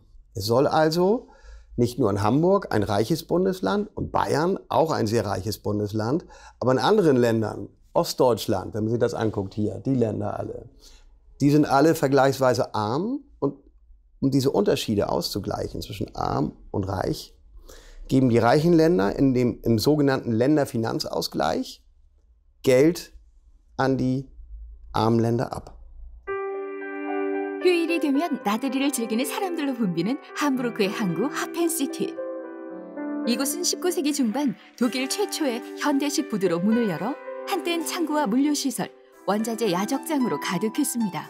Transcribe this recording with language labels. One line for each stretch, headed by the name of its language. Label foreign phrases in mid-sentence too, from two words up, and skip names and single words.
German: Es soll also nicht nur in Hamburg, ein reiches Bundesland, und Bayern, auch ein sehr reiches Bundesland, aber in anderen Ländern, Ostdeutschland, wenn man sich das anguckt hier, die Länder alle, die sind alle vergleichsweise arm, und um diese Unterschiede auszugleichen zwischen arm und reich, geben die reichen Länder im sogenannten Länderfinanzausgleich Geld an die armen Länder ab.
Korean: 휴일이 되면 나들이를 즐기는 사람들로 붐비는 함부르크의 항구 하펜시티. 이곳은 19세기 중반 독일 최초의 현대식 부두로 문을 열어 한때는 창구와 물류시설, 원자재 야적장으로 가득했습니다.